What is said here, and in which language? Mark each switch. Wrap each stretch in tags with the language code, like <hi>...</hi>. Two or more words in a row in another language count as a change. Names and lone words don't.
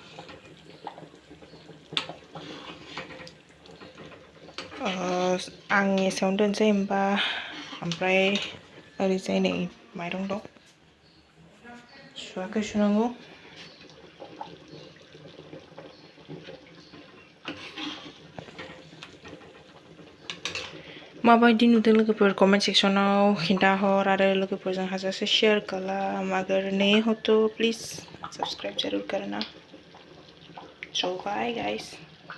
<brx>आं एसेयावनो दोनसै होमबा, ओमफ्राय ओरैजाय नै माइरं दं, सुवाखै सुनांगौ। माबायदि नुदों लोगोफोर कमेंट सेक्शनाव खिन्थाहर, आरो लोगोफोरजों हाजासे शेयर खालाम।</brx> <hi>अगर नए हो तो प्लीज सब्सक्राइब जरूर करना।</hi> <en>so bye guys.</en>